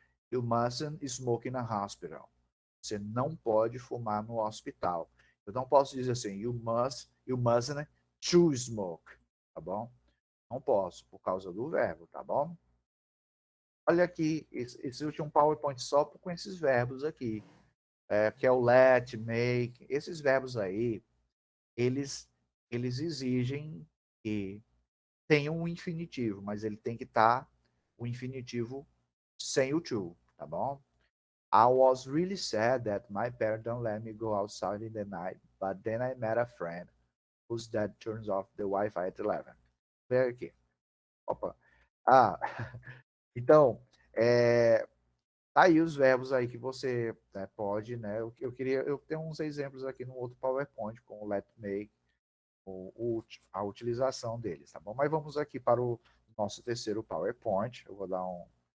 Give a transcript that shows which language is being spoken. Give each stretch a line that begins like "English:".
English: You mustn't smoke in a hospital.
Portuguese: Você não pode fumar no hospital. Eu não posso dizer assim,
English: you mustn't to smoke,
Portuguese: tá bom? Não posso, por causa do verbo, tá bom? Olha aqui, existe um PowerPoint só com esses verbos aqui, que é o let, make. Esses verbos aí, eles, eles exigem que tenha um infinitivo, mas ele tem que estar o infinitivo sem o to, tá bom?
English: I was really sad that my parents don't let me go outside in the night, but then I met a friend whose dad turns off the Wi-Fi at 11.
Portuguese: Vem aqui. Opa. Ah, então, tá aí os verbos aí que você pode, né? Eu tenho uns exemplos aqui no outro PowerPoint com o let make, a utilização deles, tá bom? Mas vamos aqui para o nosso terceiro PowerPoint. Eu vou dar um.